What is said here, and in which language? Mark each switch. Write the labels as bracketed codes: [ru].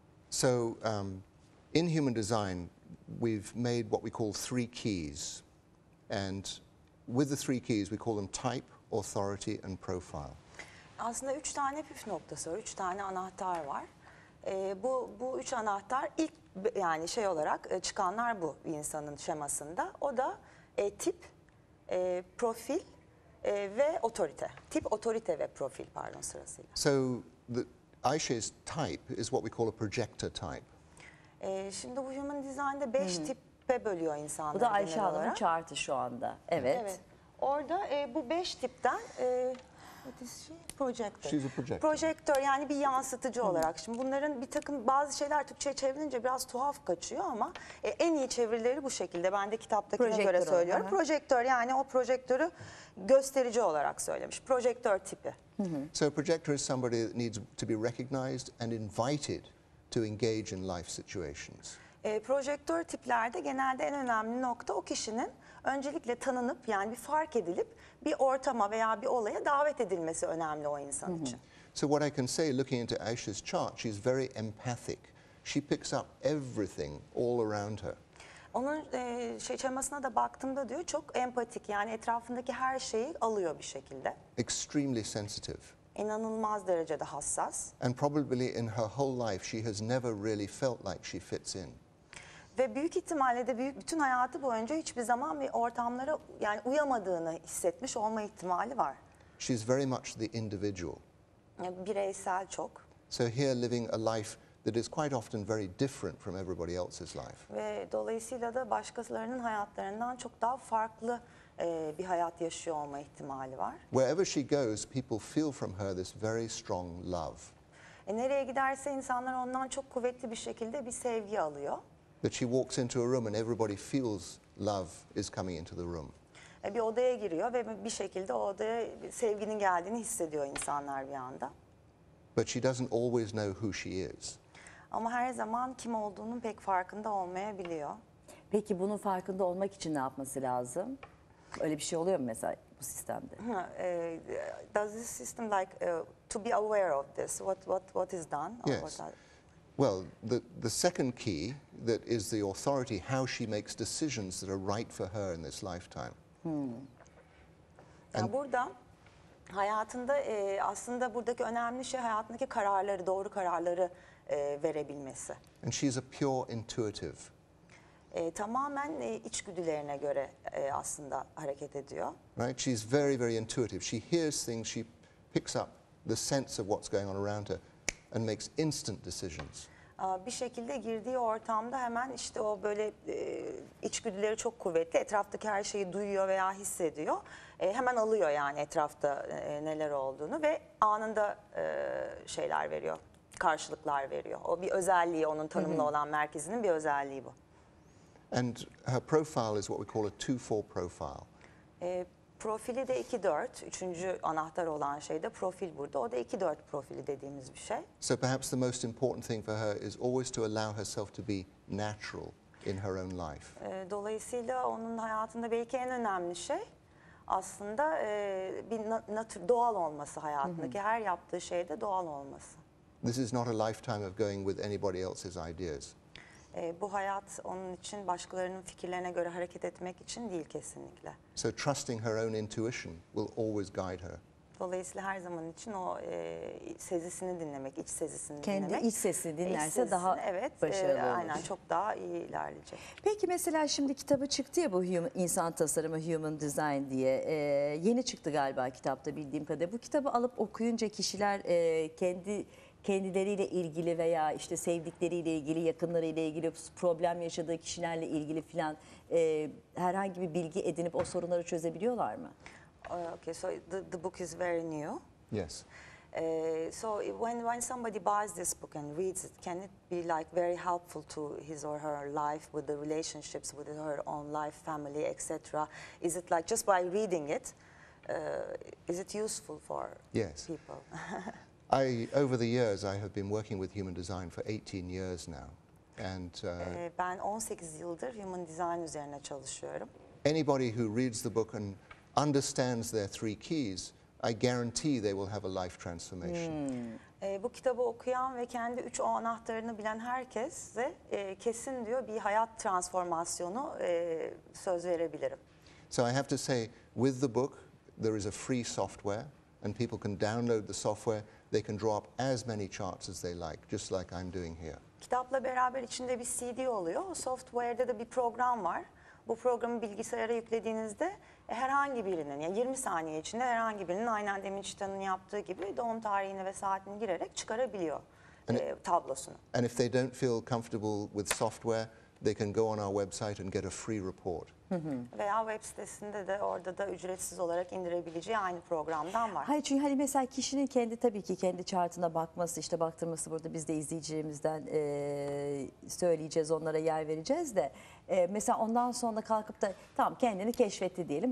[en] So in human design, we've made what we call 3 keys. And with the 3 keys, we call them type, authority, and profile. [tr] Aslında 3 tane püf noktası var, 3 tane anahtar var. Bu 3 anahtar ilk yani şey olarak çıkanlar bu bir insanın şemasında. O da tip, profil ve otorite. Tip, otorite ve profil pardon sırasıyla. [en] So Aisha's type is what we call a projector type. [tr] Şimdi bu Human Design'de 5 tipe bölüyor insanları Bu da Ayşe genel Hanım'ın olarak. chartı şu anda. Evet. Evet. Orada bu 5 tipten [en] What is she? Projector. She's a projector. [tr] Projektör yani bir yansıtıcı olarak. Şimdi bunların bir takım bazı şeyler Türkçe'ye çevrilince biraz tuhaf kaçıyor ama en iyi çevirileri bu şekilde. Ben de kitaptakine Projektör göre söylüyorum. aha. Projektör yani o projektörü gösterici olarak söylemiş. Projektör tipi. [en] So a projector is somebody that needs to be recognized and invited to engage in life situations. [tr] Projektör tiplerde genelde en önemli nokta o kişinin öncelikle tanınıp yani bir fark edilip bir ortama veya bir olaya davet edilmesi önemli o insan için. [en] So what I can say looking into Aisha's chart, she's very empathic. She picks up everything all around her. [tr] Onun şemasına da baktığımda diyor çok empatik yani etrafındaki her şeyi alıyor bir şekilde. [en] Extremely sensitive. [tr] İnanılmaz derecede hassas. [en] And probably in her whole life she has never really felt like she fits in. [tr] Ve büyük ihtimalle de bütün hayatı boyunca hiçbir zaman bir ortamlara yani uyamadığını hissetmiş olma ihtimali var. [en] She's very much the individual. [tr] Bireysel çok. [en] So here living a life that is quite often very different from everybody else's life. [tr] Ve dolayısıyla da başkalarının hayatlarından çok daha farklı bir hayat yaşıyor olma ihtimali var. [en] Wherever she goes, people feel from her this very strong love. [tr] Nereye giderse insanlar ondan çok kuvvetli bir şekilde bir sevgi alıyor. [en] That she walks into a room and everybody feels love is coming into the room. [tr] Bir odaya giriyor ve bir şekilde o odaya sevginin geldiğini hissediyor insanlar bir anda. [en] But she doesn't always know who she is. [tr] Ama her zaman kim olduğunun pek farkında olmayabiliyor. Peki bunun farkında olmak için ne yapması lazım? Öyle bir şey oluyor mu mesela bu sistemde? [en] Does this system to be aware of this? What is done? Or Yes. Well, the second key that is the authority, how she makes decisions that are right for her in this lifetime. [tr] Yani burada hayatında aslında buradaki önemli şey hayatındaki kararları, doğru kararları verebilmesi. [en] And she's a pure intuitive. [tr] Tamamen içgüdülerine göre aslında hareket ediyor. [en] Right? She's very, very intuitive. She hears things, she picks up the sense of what's going on around her and makes instant decisions. [tr] Bir şekilde girdiği ortamda hemen işte o böyle içgüdüleri çok kuvvetli. Etraftaki her şeyi duyuyor veya hissediyor. Hemen alıyor yani etrafta neler olduğunu ve anında şeyler veriyor, karşılıklar veriyor. O bir özelliği, onun tanımlı olan merkezinin bir özelliği bu. [en] And her profile is what we call a 2-4 profile. [tr] Profili de 2-4. Üçüncü anahtar olan şey de profil burada. O da 2-4 profili dediğimiz bir şey. [en] So perhaps the most important thing for her is always to allow herself to be natural in her own life. [tr] Dolayısıyla onun hayatında belki en önemli şey aslında bir doğal olması hayatındaki her yaptığı şeyde doğal olması. [en] This is not a lifetime of going with anybody else's ideas. [tr] Bu hayat onun için başkalarının fikirlerine göre hareket etmek için değil kesinlikle. [en] So trusting her own intuition will always guide her. [tr] Dolayısıyla her zaman için o sezisini dinlemek, iç sezisini Kendi dinlemek. iç sesini dinlerse daha evet, başarılı olur. aynen çok daha iyi ilerleyecek. Peki mesela şimdi kitabı çıktı ya bu insan tasarımı, human design diye. Yeni çıktı galiba kitapta bildiğim kadarıyla. Bu kitabı alıp okuyunca kişiler kendileriyle ilgili veya işte sevdikleriyle ilgili, yakınlarıyla ilgili, problem yaşadığı kişilerle ilgili filan herhangi bir bilgi edinip o sorunları çözebiliyorlar mı? [en] Okay, so the book is very new. Yes. So when somebody buys this book and reads it, can it be like very helpful to his or her life with the relationships with her own life, family, etc.? Is it like just by reading it, is it useful for Yes. people? Over the years, I have been working with human design for 18 years now. And [tr] Ben 18 yıldır human design üzerine çalışıyorum. [en] anybody who reads the book and understands their 3 keys, I guarantee they will have a life transformation. [tr] Bu kitabı okuyan ve kendi 3 o anahtarını bilen herkese kesin diyor bir hayat transformasyonu söz verebilirim. [en] So I have to say, with the book, there is a free software, and people can download the software. They can draw up as many charts as they like, just like I'm doing here. [tr] Kitapla beraber içinde bir CD oluyor. O software'de de bir program var. Bu programı bilgisayara yüklediğinizde herhangi birinin, yani 20 saniye içinde herhangi birinin aynen demin Chetan'ın yaptığı gibi doğum tarihini ve saatini girerek çıkarabiliyor tablosunu. [en] And if they don't feel comfortable with software, they can go on our website and get a free report. [tr] Veya web sitesinde de orada da ücretsiz olarak indirebileceği aynı programdan var. Hayır, çünkü hani mesela kişinin kendi tabii ki kendi chartına bakması, işte baktırması, burada biz de izleyicilerimizden söyleyeceğiz, onlara yer vereceğiz de mesela ondan sonra kalkıp da tamam kendini keşfetti diyelim.